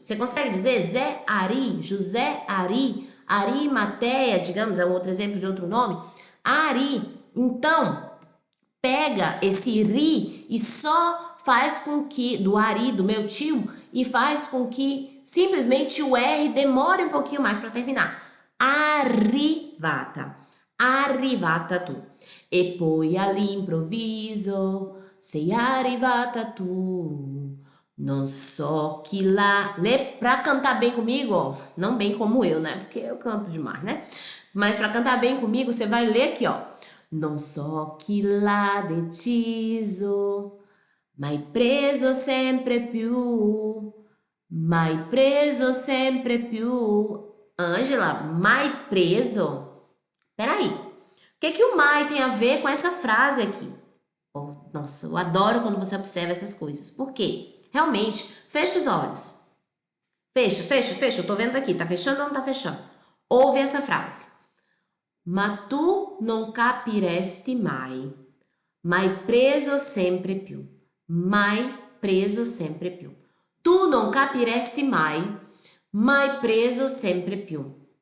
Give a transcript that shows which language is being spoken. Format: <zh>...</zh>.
<pt>Você consegue dizer Zé Ari, José Ari, Arimateia, digamos, é um outro exemplo de outro nome? Ari. Então, pega esse ri e só faz com que, do Ari, do meu tio, e faz com que simplesmente o R demore um pouquinho mais para terminar.</pt> <it>arrivata. Arrivata tu. E poi all'improvviso sei arrivata tu.</it> <pt>Não so que lá... Pra cantar bem comigo, ó, não bem como eu, né? Porque eu canto demais, né? Mas pra cantar bem comigo, você vai ler aqui, ó.</pt> <it>Non so chi l'ha deciso, mai preso sempre più, mai preso sempre più.</it> <pt>Ângela,</pt> <it>mai preso?</it> <pt>Peraí, o que o mai tem a ver com essa frase aqui? Oh, nossa, eu adoro quando você observa essas coisas. Por quê? Realmente, fecha os olhos. Fecha. Eu tô vendo aqui, tá fechando ou não tá fechando? Ouve essa frase.</pt> <it>Ma tu non capiresti mai preso sempre più, mai preso sempre più. Tu non capiresti mai preso sempre più.</it>